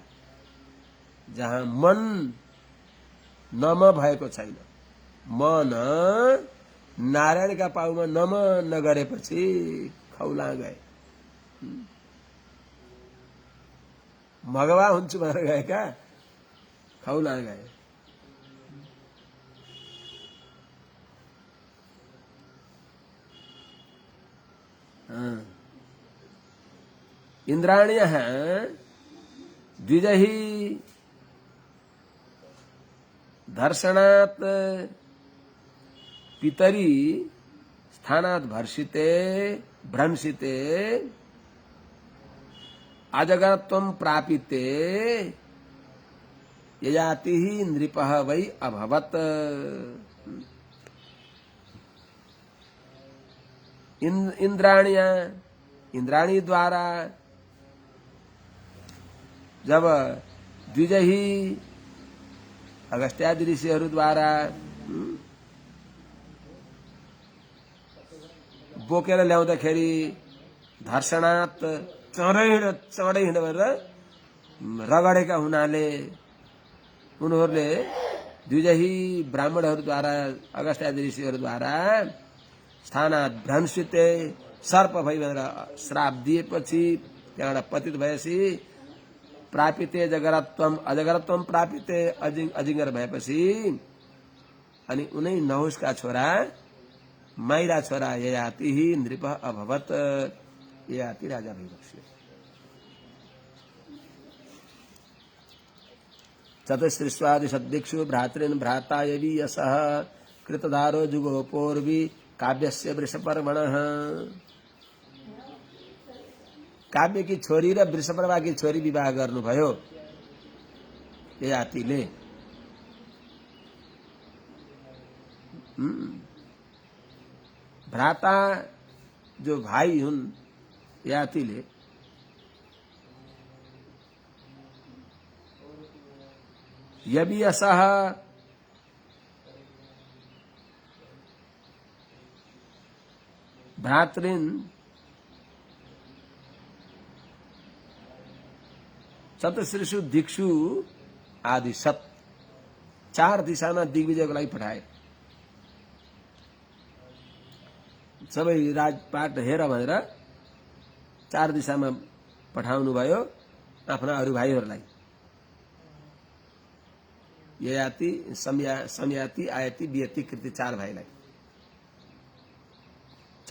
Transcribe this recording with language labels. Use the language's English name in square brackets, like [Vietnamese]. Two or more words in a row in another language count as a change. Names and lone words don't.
[Nepali] जहाँ मन नम भएको छैन, मन नारायणका पाउमा नम नगरेपछि खौला गए। मगवा हुन्छु भनेर गएका खौला गए। [Sanskrit] इन्द्राण्यः द्विजहि दर्शनात् पितरी स्थानात् भ्रंशिते अजगरत्वं प्रापिते ययाति नृपः वै अभवत्। [Nepali] इंद्राणी द्वारा जब द्विजही अगस्त्यादि ऋषिहरू द्वारा बोकेर ल्याउँदाखेरि धर्षणात् चढै हिँड भनेर रगडेका हुनाले उनीहरूले द्विजही ब्राह्मणहरूद्वारा अगस्त्यादि ऋषिहरूद्वारा [Sanskrit] स्थानात् भ्रंशिते [Nepali] सर्प भई भनेर श्राप दिएपछि त्यहाँबाट पतित भएपछि [Sanskrit] प्रापिते अजगरत्वम प्रापिते [Nepali] अजिङ्गर भएपछि अनि उनै नहुसका छोरा माइरा छोरा ययाति [Sanskrit] नृप अभवत्। [Nepali] ययाति राजा भइबक्स्यो। [Sanskrit] चतुस्त्रिस्वादि सद्दिक्षु भ्रातृन् भ्राता यवीयसः कृतधारो जुगोपोर्वि काव्यस्य वृषपर्वणः। [Nepali] काव्यकी छोरी र वृषपर्वाकी छोरी विवाह गर्नुभयो ययातिले। भ्राता जो भाई हुन् ययातिले यवीयसः [Sanskrit] भ्रातृन् चतुश्रीषु दिक्षु [Nepali] आदि 4 दिशामा दिग्विजयको लागि पठाए। सबै राजपाट हेर भनेर 4 दिशामा पठाउनु भयो आफ्ना अरू भाइहरूलाई। ययाति, समयाति, आयति, वियति, कृति 4 भाइलाई।